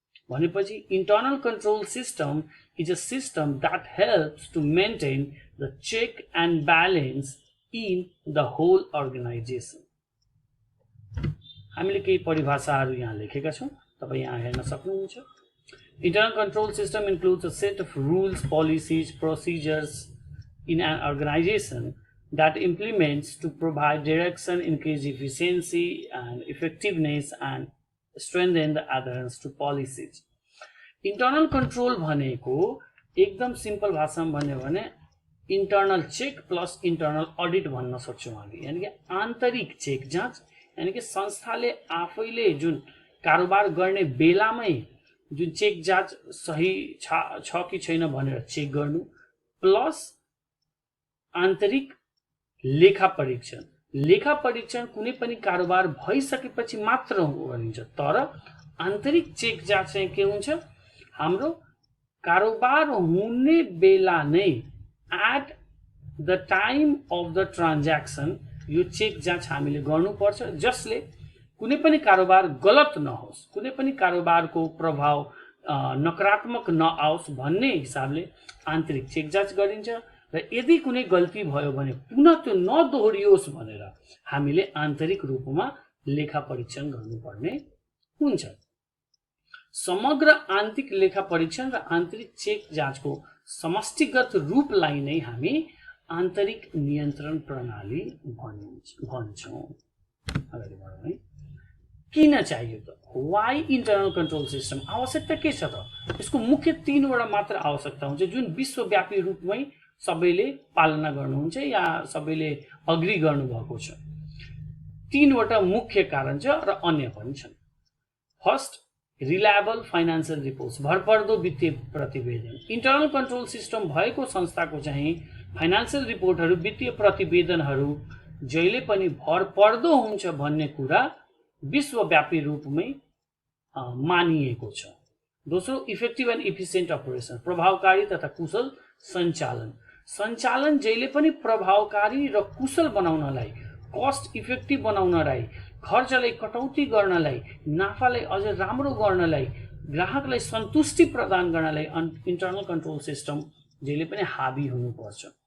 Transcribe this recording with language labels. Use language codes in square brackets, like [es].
[ne] भनेपछि [en] Internal control system is a system that helps to maintain the check and balance in the whole organisation. [ne] हामीले केही परिभाषाहरू यहाँ लेखेका छौं, तपाई यहाँ हेर्न सक्नुहुन्छ। [en] Internal control system includes a set of rules, policies, procedures in an organization that implements to provide direction, increase efficiency and effectiveness and strengthen the adherence to policies. [ne] Internal control भनेको एकदम सिम्पल भाषामा भन्यो भने internal check plus internal audit भन्न सक्छौं हामी। यानी कि आन्तरिक चेक जाँच, यानी कि संस्थाले आफैले जुन कारोबार गर्ने बेलामै जुन चेक जाँच सही छ कि छैन भनेर चेक गर्नु, प्लस आन्तरिक लेखा परीक्षण कुनै पनि कारोबार भइसकेपछि मात्र गरिन्छ। तर आन्तरिक चेक जाँच चाहिँ के हुन्छ? हाम्रो कारोबार हुने बेला नै [en] at the time of the transaction [ne] यो चेक जाँच हामीले गर्नुपर्छ, जसले कुनै पनि कारोबार गलत नहोस्, कुनै पनि कारोबारको प्रभाव नकारात्मक नआओस् भन्ने हिसाबले आन्तरिक चेक जाँच गरिन्छ। र यदि कुनै गल्ती भयो भने पुनः त्यो नदोहोरियोस् भनेर हामीले आन्तरिक रूपमा लेखा परीक्षण गर्नुपर्ने हुन्छ। समग्र आन्तरिक लेखा परीक्षण र आन्तरिक चेक जाँचको समष्टिगत रूपलाई नै हामी आन्तरिक नियन्त्रण प्रणाली भन्छौं। अगाडि बढौँ है। किन चाहियो त? [en] Why internal control system? [ne] आवश्यकता के छ त? यसको मुख्य तीनवटा मात्र आवश्यकता हुन्छ जुन विश्वव्यापी रूपमै सबैले पालना गर्नुहुन्छ या सबैले अग्री गर्नुभएको छ। तीनवटा मुख्य कारण छ र अन्य पनि छन्। [en] first, reliable financial reports, [ne] भरपर्दो वित्तीय प्रतिवेदन। इन्टरनल कन्ट्रोल सिस्टम भएको संस्थाको चाहिँ फाइनान्शियल रिपोर्टहरू, वित्तीय प्रतिवेदनहरू जहिले पनि भरपर्दो हुन्छ भन्ने कुरा विश्वव्यापी रूपमै मानिएको छ। दोस्रो, [en] effective and efficient operation, [ne] प्रभावकारी तथा कुशल सञ्चालन जहिले पनि प्रभावकारी र कुशल बनाउनलाई, कस्ट इफेक्टिभ बनाउनलाई, खर्चलाई कटौती गर्नलाई, नाफालाई अझ राम्रो गर्नलाई, ग्राहकलाई सन्तुष्टि प्रदान गर्नलाई इन्टरनल कन्ट्रोल सिस्टम जहिले पनि हाबी हुनुपर्छ।